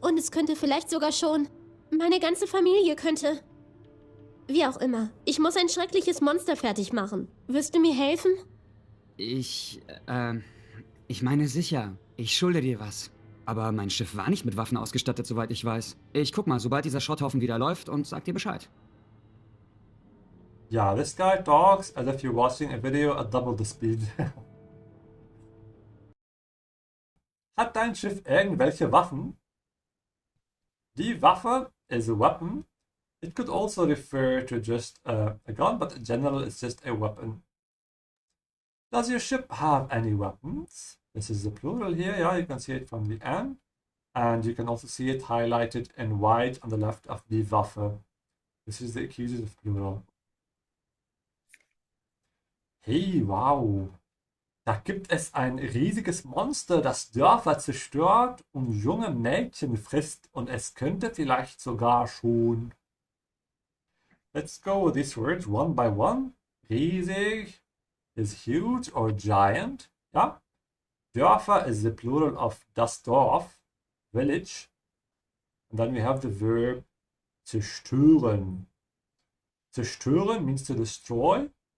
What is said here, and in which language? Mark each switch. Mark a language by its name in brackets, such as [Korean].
[German] Und es könnte vielleicht sogar schon... Meine ganze Familie könnte... Wie auch immer. Ich muss ein schreckliches Monster fertig machen. Wirst du mir helfen? Ich meine sicher. Ich schulde dir was. Aber mein Schiff war nicht mit Waffen ausgestattet, soweit ich weiß. Ich guck mal, sobald dieser Schrotthaufen wieder läuft und sag dir Bescheid. [English] Yeah, this guy talks as if you're watching a video at double the speed. [German] Hat dein Schiff irgendwelche Waffen? [English] Die Waffe is a weapon. It could also refer to just a gun, but in general it's just a weapon. Does your ship have any weapons? This is the plural here, yeah, you can see it from the end. And you can also see it highlighted in white on the left of die Waffe. This is the accusative plural. Hey, wow. [German] Da gibt es ein riesiges Monster, das Dörfer zerstört und junge Mädchen frisst. Und es könnte vielleicht sogar schon... [English] Let's go with these words one by one. Riesig is huge or giant. Ja. Dörfer is the plural of das Dorf, village. And then we have the verb zerstören. Zerstören means to destroy.